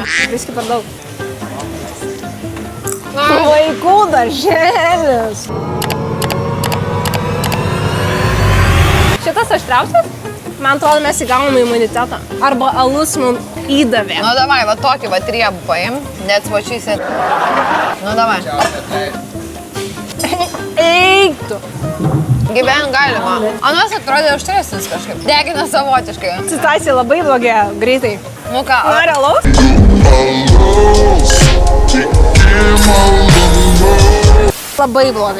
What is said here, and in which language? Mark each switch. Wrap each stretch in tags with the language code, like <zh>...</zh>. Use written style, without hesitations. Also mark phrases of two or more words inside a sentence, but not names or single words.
<lt>Oi, viski per daug. Vaikų darželis. Šitas aštriausias? Man atrodo, mes įgavom imunitetą. Arba alus mums įdavė. Nu, davai, va tokį va triebų paim.</lt> <en>That's what she said.</en> <lt>Nu, davai. Eik tu. Gyven galima. Anas atrodė aštresnis kažkaip. Degina savotiškai. Situacija labai blogėja, greitai. Nu ką, Nori alaus? Labai blogai.</lt>